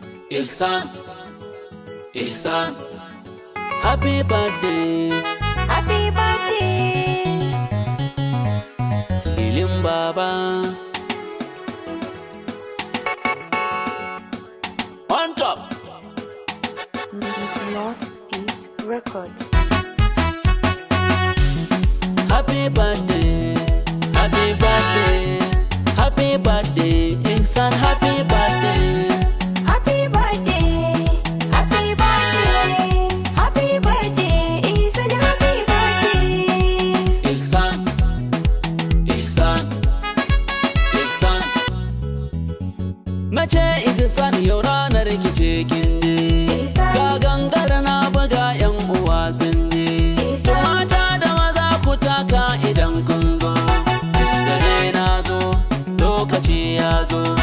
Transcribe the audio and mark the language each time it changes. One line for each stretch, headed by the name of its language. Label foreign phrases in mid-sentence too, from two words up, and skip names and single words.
English: Ihsan, Ihsan, happy birthday. Happy birthday.
Hausa: Ilin Baba.
English: On top. North East Records. Happy birthday, happy birthday, happy birthday, Ihsan, happy birthday. Happy birthday, happy birthday, happy birthday, Ihsan, happy birthday. Ihsan, Ihsan, Ihsan.
Hausa: Na ce Ihsan yau ranar ki ce kin je. Ihsan. Ga gangar na buga yan uwa sun je. Ihsan. Mata da maza ku taka idan kun zo. Tun da dai na zo, lokaci ya zo.